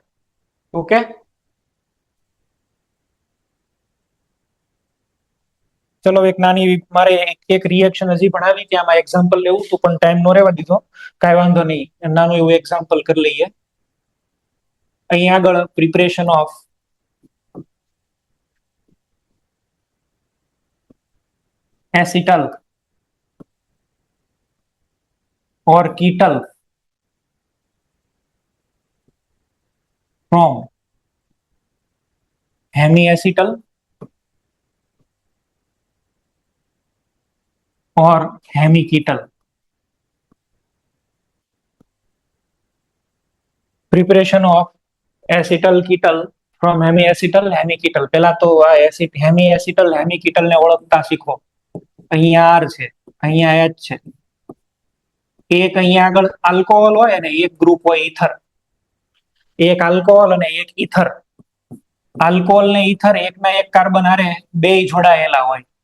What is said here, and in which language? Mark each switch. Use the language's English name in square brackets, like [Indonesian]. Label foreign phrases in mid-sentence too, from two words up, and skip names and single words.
[Gujarati] ઓકે, ચલો એક નાની મારે એક રિએક્શન હજી ભણાવી હતી, આમાં એક્ઝામ્પલ લેવું હતું પણ ટાઈમ નો રહેવા દીધો. કાંઈ વાંધો નહીં, નાનું એવું એક્ઝામ્પલ કરી લઈએ. અહીં આગળ [English] preparation of acetal or ketal from hemiacetal or hemiketal. Preparation of acetal ketal from hemiacetal hemiketal. [Gujarati] પહેલા તો આ [English] hemiacetal hemiketal [Gujarati] ને ઓળખતા શીખો. અહીંયા R છે, અહીંયા H છે. એક અહીંયા આગળ આલ્કોહોલ હોય અને એક ગ્રુપ હોય ઈથર. એક આલ્કોહોલ અને એક ઈથર. આલ્કોહોલ ને ઈથર એકના એક કાર્બન હારે બે જોડાયેલા હોય.